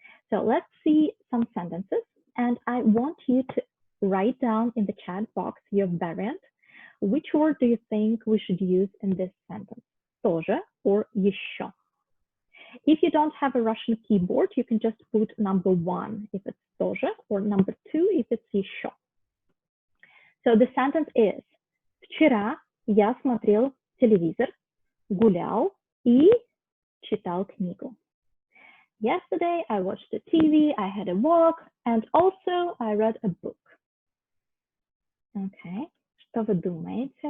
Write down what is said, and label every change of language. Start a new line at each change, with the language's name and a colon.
English: So let's see some sentences, and I want you to write down in the chat box your variant. Which word do you think we should use in this sentence?
Russian: Тоже or еще?
English: If you don't have a Russian keyboard, you can just put number 1 if it's тоже, or number 2 if it's еще. So the sentence is:
Russian: Вчера я смотрел телевизор, гулял и читал книгу.
English: Yesterday I watched the TV, I had a walk, and also I read a book. Okay,
Russian: что вы думаете?